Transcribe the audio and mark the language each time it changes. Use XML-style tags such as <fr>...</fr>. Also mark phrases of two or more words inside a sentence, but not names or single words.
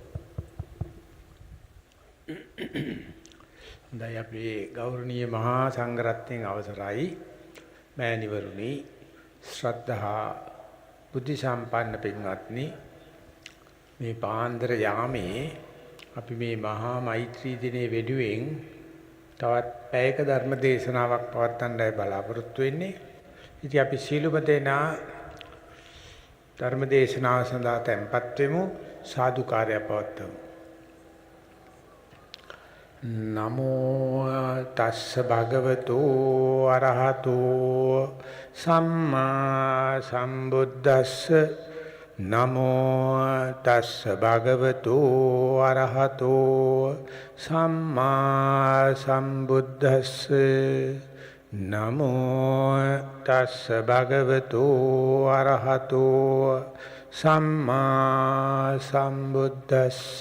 <si>හොඳයි අපේ ගෞරවනීය මහා සංඝරත්නයන් අවසරයි මෑණිවරුනි ශ්‍රද්ධා බුද්ධ සම්පන්න පින්වත්නි මේ පාන්දර යාමේ අපි මේ මහා මෛත්‍රී දිනේ වෙනුවෙන් තවත් පැයක ධර්ම දේශනාවක් පවත්වන්නයි බලාපොරොත්තු වෙන්නේ. ඉතින් අපි සීලුම දෙනා ධර්ම දේශනාව සඳහා tempත් වෙමු සාදුකාරය පවත්වමු.</si> <pi>නමෝ තස්ස භගවතු අරහතෝ සම්මා සම්බුද්දස්ස නමෝ තස්ස භගවතු අරහතෝ සම්මා සම්බුද්දස්ස නමෝ තස්ස භගවතු අරහතෝ සම්මා සම්බුද්දස්ස</pi>